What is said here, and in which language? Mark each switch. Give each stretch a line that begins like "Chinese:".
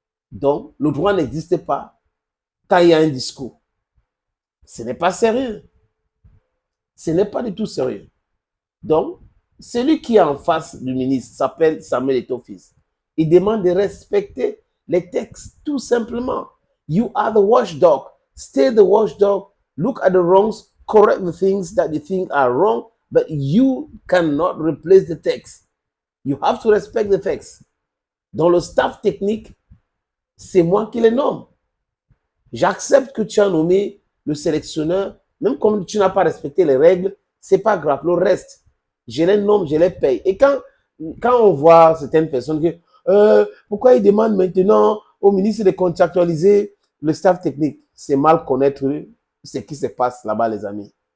French: Donc, le droit n'existe pas quand il y a un discours. Ce n'est pas sérieux. Ce n'est pas du tout sérieux. Donc, celui qui est en face du ministre s'appelle Samuel Eto'o-Fils. Il demande de respecter les textes, tout simplement.
English: You are the watchdog. Stay the watchdog. Look at the wrongs. Correct the things that you think are wrong. But you cannot replace the text. You have to respect the text.
French: Dans le staff technique, c'est moi qui les nomme. J'accepte que tu as nommé le sélectionneur, même comme tu n'as pas respecté les règles, c'est pas grave. Le reste, je les nomme, je les paye. Et quand on voit certaines personnes que pourquoi ils demandent maintenant au ministre de contractualiser le staff technique, c'est mal connaître ce qui se passe là-bas, les amis.